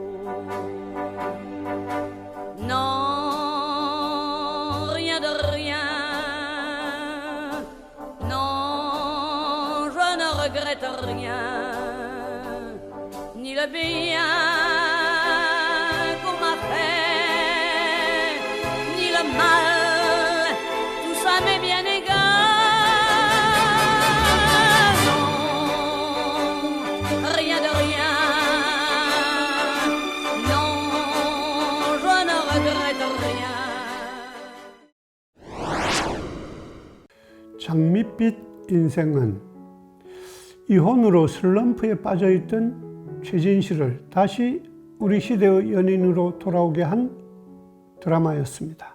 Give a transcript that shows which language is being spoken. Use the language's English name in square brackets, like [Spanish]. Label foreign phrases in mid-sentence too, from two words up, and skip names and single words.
[French] Non, rien de rien, non, je ne regrette rien, ni le bien qu'on m'a fait, ni le mal. Ça m'est bien égal, non, rien de rien, non, je ne regrette rien. [Korean] 장밋빛 인생은 이혼으로 슬럼프에 빠져있던 최진실을 다시 우리 시대의 연인으로 돌아오게 한 드라마였습니다.